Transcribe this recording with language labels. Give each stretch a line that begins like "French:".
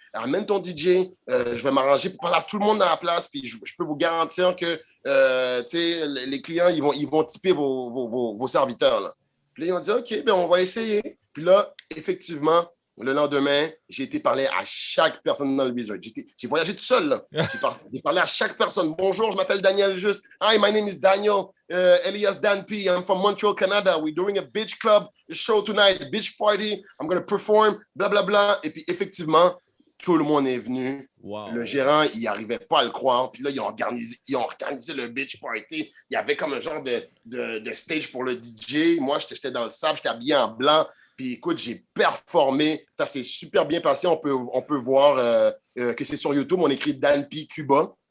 French: amène ton DJ, je vais m'arranger pour parler à tout le monde dans la place, puis je peux vous garantir que les clients, ils vont tiper vos serviteurs. Là. Puis là, ils ont dit, OK, ben, on va essayer. Puis là, effectivement, le lendemain, j'ai été parler à chaque personne dans le resort. J'ai voyagé tout seul. Là. J'ai parlé à chaque personne. Bonjour, je m'appelle Daniel Juste.
English: Hi, my name is Daniel Elias Dan P. I'm from Montreal, Canada. We're doing a beach club show tonight, beach party. I'm going to perform, bla, bla, bla.
French: Et puis, effectivement, tout le monde est venu. Wow. Le gérant, il n'arrivait pas à le croire. Puis là, ils ont organisé le beach party. Il y avait comme un genre de stage pour le DJ. Moi, j'étais dans le sable, j'étais habillé en blanc. Puis écoute, j'ai performé. Ça s'est super bien passé. On peut voir que c'est sur YouTube. On écrit Dan P. Cuba.